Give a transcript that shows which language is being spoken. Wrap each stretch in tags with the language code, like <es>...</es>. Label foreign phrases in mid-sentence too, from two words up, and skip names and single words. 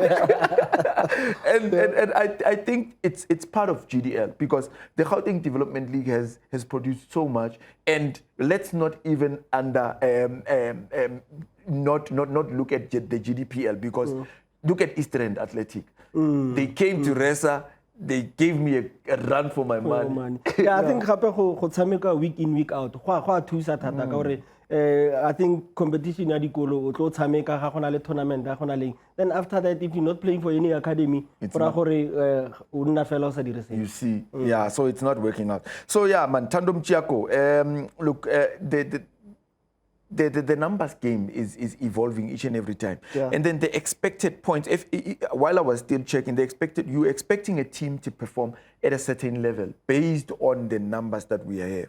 <en>and I think it's part of GDL, because the Gauteng Development League has produced so much, and let's not even not look at the GDPL, because look at East End Athletic. They came to Resa. They gave me a run for my money. Yeah, I think</en> <tn>gape go tshameka</tn> <en>week in week out.</en> <tn>Go thusa thata ka gore</tn> <en>I think competition</en> <tn>ya dikolo o tlo tshameka ga gona le tournament ga gona le,</tn> <en>then after that if you're not playing for any academy for</en> <tn>gore o nna fela o sa dire se.</tn> <en>You see, yeah, so it's not working out. So yeah, man, Thando Mchiako, look, the numbers game is evolving each and every time. Yeah. And then the expected points, while I was still checking, you're expecting a team to perform at a certain level based on the numbers that we have.</en>